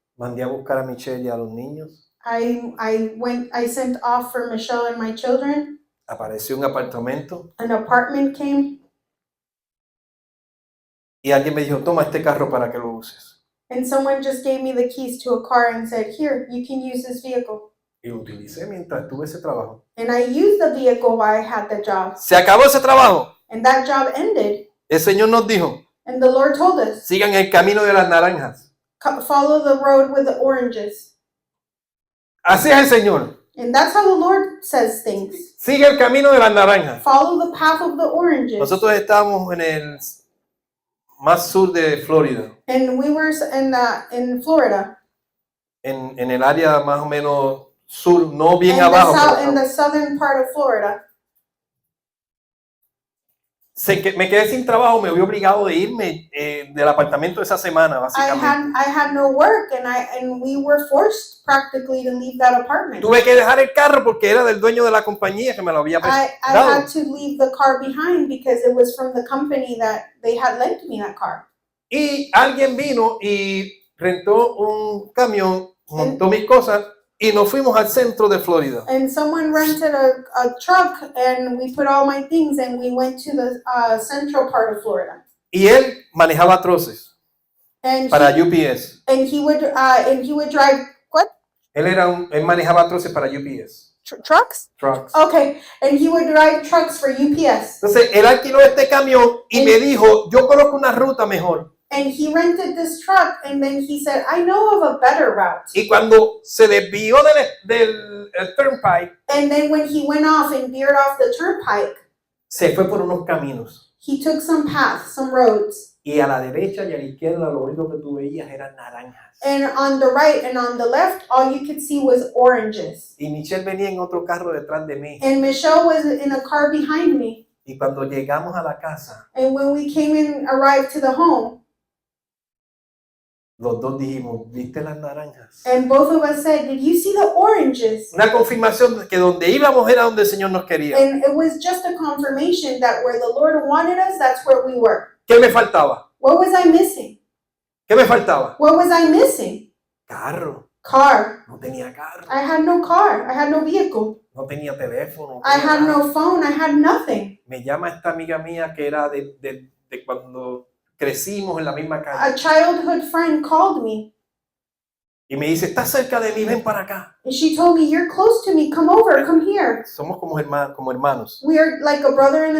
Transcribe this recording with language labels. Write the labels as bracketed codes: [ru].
[es] Mandé a buscar a Michelle y a los niños. [en] I sent off for Michelle and my children. [es] Apareció un apartamento [en] An apartment came, [es] y alguien me dijo, toma este carro para que lo uses. [en] and someone just gave me the keys to a car and said, here, you can use this vehicle. [es] Y lo utilicé mientras tuve ese trabajo. [en] And I used the vehicle while I had the job. [es] Se acabó ese trabajo. [en] And that job ended. [es] El Señor nos dijo, [en] And the Lord told us, [es] sigan el camino de las naranjas. [en] follow the road with the oranges. [es] Así es el Señor. [en] And that's how the Lord says things. [es] Sigue el camino de las naranjas. [en] Follow the path of the oranges. [es] Nosotros estábamos en el más sur de Florida, [en] And we were in Florida. [es] en el área más o menos sur, no bien [en] In [es] abajo. [en] in the southern part of Florida. [es] Me quedé sin trabajo, me vi obligado de irme del apartamento esa semana, básicamente. [en] I had no work, and we were forced practically to leave that apartment. [es] Tuve que dejar el carro porque era del dueño de la compañía que me lo había [en] I [es] prestado. [en] had to leave the car behind because it was from the company that they had lent me that car. [es] Y alguien vino y rentó un camión, montó mis cosas y nos fuimos al centro de Florida. [en] And someone rented a truck, and we put all my things, and we went to the central part of Florida. [es] Y él manejaba troces [en] And [es] para UPS. [en] he would drive what [es] Él manejaba troces para UPS. [en] trucks? Trucks. Okay, and he would drive trucks for UPS. [es] Entonces él alquiló este camión y me dijo, yo conozco una ruta mejor. [en] And he rented this truck, and then he said, I know of a better route. [es] Y cuando se desvió del turnpike, [en] And then when he went off and veered off the turnpike, [es] se fue por unos caminos. [en] he took some paths, some roads. [es] Y a la derecha y a la izquierda lo único que tú veías eran naranjas. [en] And on the right and on the left, all you could see was oranges. [es] Y Michelle venía en otro carro detrás de mí. [en] And Michelle was in a car behind me. [es] Y cuando llegamos a la casa, [en] And when we arrived to the home, [es] los dos dijimos, ¿viste las naranjas? [en] and both of us said, did you see the oranges? [es] Una confirmación de que donde íbamos era donde el Señor nos quería. [en] And it was just a confirmation that where the Lord wanted us, that's where we were. [es] ¿Qué me faltaba? [en] What was I missing? [es] ¿Qué me faltaba? [en] What was I missing? [es] Carro. [en] Car. [es] No tenía carro. [en] I had no car. I had no vehicle. [es] No tenía teléfono. [en] I had no phone. I had nothing. [es] Me llama esta amiga mía que era de cuando crecimos en la misma calle. [en] A childhood friend called me [es] Y me dice, estás cerca de mí, ven para acá. [en] and she told me, "You're close to me. Come over. Come here." [es] Somos como hermanos. [en] We are like a brother and a